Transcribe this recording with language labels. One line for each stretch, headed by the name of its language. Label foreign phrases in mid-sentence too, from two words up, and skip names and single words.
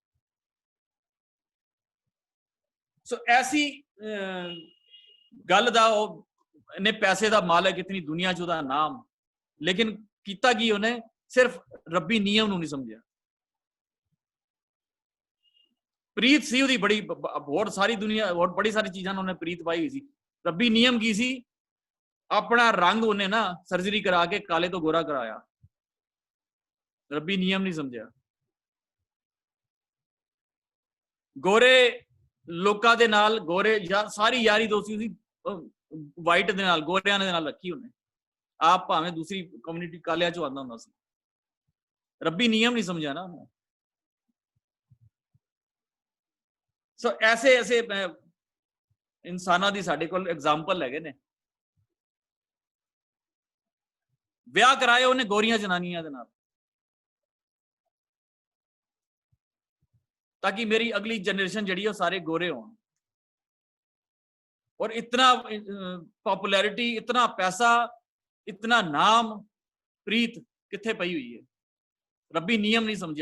Punjabi: ਸੋ ਐਸੀ ਗੱਲ ਦਾ ਉਹ ਨੇ ਪੈਸੇ ਦਾ ਮਾਲਕ ਇਤਨੀ ਦੁਨੀਆ 'ਚ ਉਹਦਾ ਨਾਮ, ਲੇਕਿਨ ਕੀਤਾ ਕੀ ਉਹਨੇ? ਸਿਰਫ ਰੱਬੀ ਨਿਯਮ ਨੂੰ ਨਹੀਂ ਸਮਝਿਆ। ਪ੍ਰੀਤ ਸੀ ਉਹਦੀ ਬੜੀ, ਬਹੁਤ ਸਾਰੀ ਦੁਨੀਆ, ਬਹੁਤ ਬੜੀ ਸਾਰੀ ਚੀਜ਼ਾਂ ਉਹਨੇ ਪ੍ਰੀਤ ਪਾਈ ਹੋਈ ਸੀ। ਰੱਬੀ ਨਿਯਮ ਕੀ ਸੀ? ਅਪਣਾ ਰੰਗ ਉਨ੍ਹੇਂ ਨਾ ਸਰਜਰੀ ਕਰਾ ਕੇ ਕਾਲੇ ਤੋ ਗੋਰਾ ਕਰਾਇਆ, ਰੱਬੀ ਨਿਯਮ ਨਹੀਂ ਸਮਝਾ। ਗੋਰੇ ਲੋਕਾਂ ਦੇ ਨਾਲ ਗੋਰੇ ਸਾਰੀ ਯਾਰੀ ਦੋਸਤੀ ਉਸੀ ਵਾਈਟ ਦੇ ਨਾਲ ਗੋਰੀਆਂ ਦੇ ਨਾਲ ਰੱਖੀ ਉਨ੍ਹੇਂ, ਆਪ ਭਾਵੇਂ ਦੂਸਰੀ ਕਮਿਊਨਿਟੀ ਕਾਲਿਆ ਚੋ ਆਂਦਾ ਹੁੰਦਾ ਸੀ, ਰੱਬੀ ਨਿਯਮ ਨਹੀਂ ਸਮਝਾ ਨਾ ਉਨ੍ਹੇਂ। ਸੋ ਐਸੇ ਐਸੇ ਇਨਸਾਨਾ ਦੀ ਸਾਡੇ ਕੋਲ ਐਗਜ਼ਾਮਪਲ ਹੈਗੇ ਨੇ। ਵਿਆਹ ਕਰਾਏ ਉਹਨੇ ਗੋਰੀਆਂ ਜਨਾਨੀਆਂ ਦੇ ਨਾਲ, ਤਾਕਿ ਮੇਰੀ ਅਗਲੀ ਜਨਰੇਸ਼ਨ ਜੀ ਸਾਰੇ ਗੋਰੇ ਹੋ। ਔਰ ਇਤਨਾ ਪਾਪੂਲੈਰਿਟੀ, ਇਤਨਾ ਪੈਸਾ, ਇਤਨਾ ਨਾਮ, ਪ੍ਰੀਤ ਕਿੱਥੇ ਪਈ ਹੋਈ ਹੈ, ਰੱਬੀ ਨਿਯਮ ਨਹੀਂ ਸਮਝਾ।